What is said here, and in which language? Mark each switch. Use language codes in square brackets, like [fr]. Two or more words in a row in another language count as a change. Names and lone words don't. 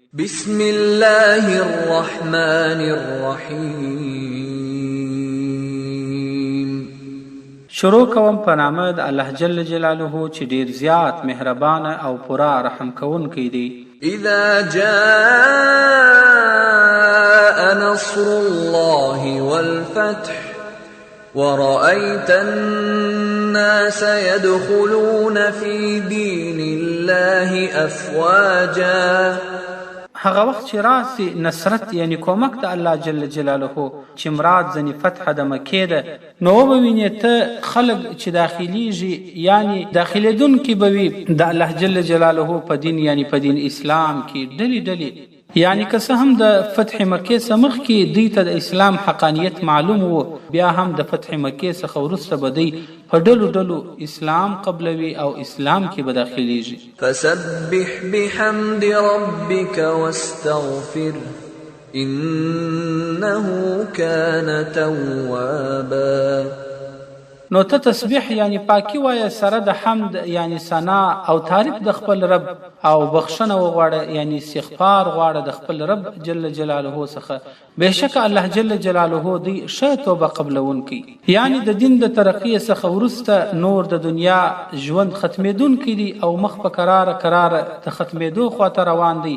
[ar] بسم الله الرحمن الرحیم. [ps] شروع کوم په نامه د الله [ar] جل جلاله [ps] چې ډیر زیات مهربان او پورا رحم کوونکی دی. [ar] اذا جاء نصر الله والفتح ورأيت الناس يدخلون في دين الله أفواجا. [ps] هغه وخت چې راسي نصرت یعنی کومک د الله [ar] جل جلاله [ps] چې مراد ځنې فتح د مکې ده، نو وبوینې ته خلق چې داخليږي یعنی داخليدونکي به وي د الله [ar] جل جلاله [ps] په دین یعنی په دین اسلام کې ډلې ډلې. یعنی که څه هم د فتح مکې سمخ کې دوی ته د اسلام حقانیت معلوم وو، بیا هم د فتح مکې څخه وروسته به دوی په ډلو ډلو اسلام قبلوي او اسلام کې به داخليږي. [ar] فسبح بحمد ربك واستغفر انه كان توابا. [ps] نو ته تسبیح یعنی پاکی وایه سره د حمد یعنی ثنا او تعریف د خپل رب او بخښنه وغواړه یعنی استغفار غواړه د خپل رب [ar] جل جلاله [ps] څخه. بهشکه الله [ar] جل جلاله [ps] دی ښه توبه قبلونکی، یعنی د دین د ترقی څخه وروسته نور د دنیا ژوند ختمېدونکی دی او مخ په قراره د ختمېدو خواته روان دی.